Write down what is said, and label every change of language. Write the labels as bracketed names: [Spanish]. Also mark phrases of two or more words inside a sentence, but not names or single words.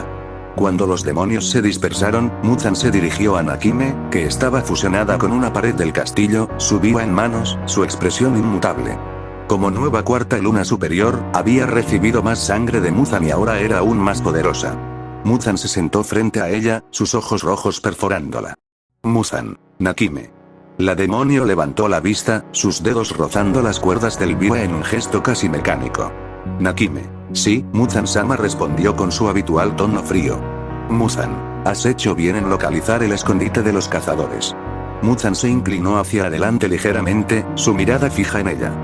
[Spanish] Cuando los demonios se dispersaron, Muzan se dirigió a Nakime, que estaba fusionada con una pared del castillo, su viva en manos, su expresión inmutable. Como nueva cuarta luna superior, había recibido más sangre de Muzan y ahora era aún más poderosa. Muzan se sentó frente a ella, sus ojos rojos perforándola. Muzan, Nakime. La demonio levantó la vista, sus dedos rozando las cuerdas del biwa en un gesto casi mecánico. Nakime. Sí, Muzan-sama respondió con su habitual tono frío. Muzan, has hecho bien en localizar el escondite de los cazadores. Muzan se inclinó hacia adelante ligeramente, su mirada fija en ella.